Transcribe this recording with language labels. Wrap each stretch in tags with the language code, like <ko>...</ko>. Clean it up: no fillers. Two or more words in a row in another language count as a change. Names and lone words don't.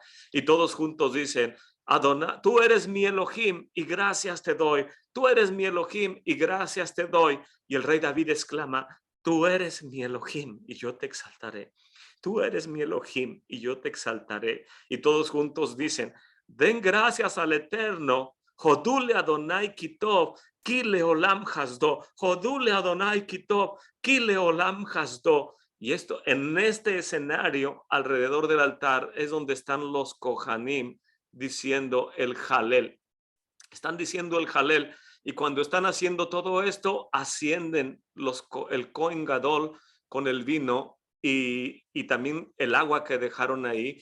<es>Y todos juntos dicen: Adonai, tú eres mi Elohim y gracias te doy. Tú eres mi Elohim y gracias te doy. Y el rey David exclama: tú eres mi Elohim y yo te exaltaré. Tú eres mi Elohim y yo te exaltaré. Y todos juntos dicen: den gracias al Eterno.</es> <he>הודו לאדוני כי טוב, כי לעולם חסדו. הודו לאדוני כי טוב, כי לעולם חסדו.</he> <es>Y esto, en este escenario, alrededor del altar, es donde están los Kohanim diciendo el Jalel. Están diciendo el Jalel. Y cuando están haciendo todo esto, ascienden el</es> <he>כהן גדול</he> <es>con el vino y también el agua que dejaron ahí.</es>